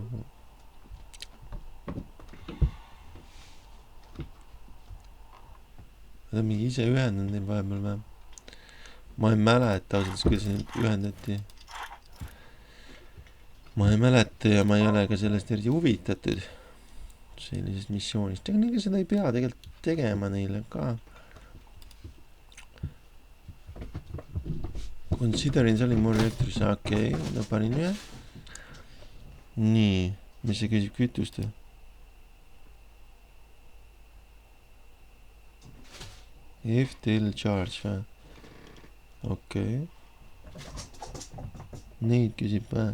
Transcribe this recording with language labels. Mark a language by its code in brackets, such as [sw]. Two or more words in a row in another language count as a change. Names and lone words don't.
[et] Nad on mingi ise ühendanud neil vahepeal või? Ma ei mäleta ausalt, kuidas neid ühendati. ma ei mäleta ja ma ei ole ka sellest eriti huvitatud sellisest missioonist. Ega seda ei pea tegelikult tegema neile ka. [en] Considering selling more electric, [et] okei, no panin ühe. Nii, mis see küsib kütust? [en] FTL charge [et] või? Okei. Neid küsib või?